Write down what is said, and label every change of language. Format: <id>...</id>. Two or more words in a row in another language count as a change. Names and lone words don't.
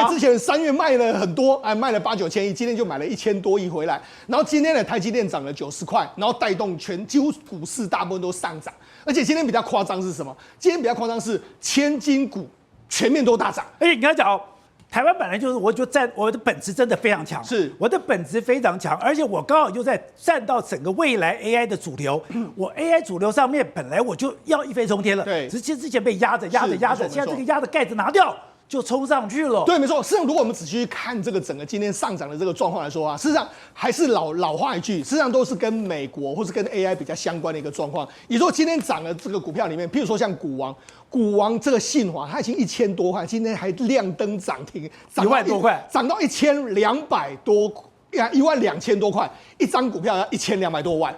<zh>對，之前3月賣了很多，賣了8、9千億，今天就買了1000多億回來。然後今天的台積電漲了90塊，然後帶動幾乎股市大部分都上漲。而且今天比較誇張是什麼？今天比較誇張是千金股全面都大漲。而且你剛才講，台灣本來就是，我的本質真的非常強，是我的本質非常强，而且我剛好就在站到整個未來 AI 的主流，我 AI 主流上面本来我就要一飞冲天了，对，之前被壓着，现在這個壓的蓋子拿掉，就衝上去了。對，沒錯。事實上，如果我們仔細去看這個整個今天上漲的這個狀況來說啊，事實上還是老話一句，事實上都是跟美國或是跟 AI 比較相關的一個狀況。也說今天漲的這個股票裡面，譬如說像股王這個信驊，它已經1000多塊，今天還亮燈漲停，1萬多塊，漲到1200多，12000多塊，一張股票要1200多萬。</zh>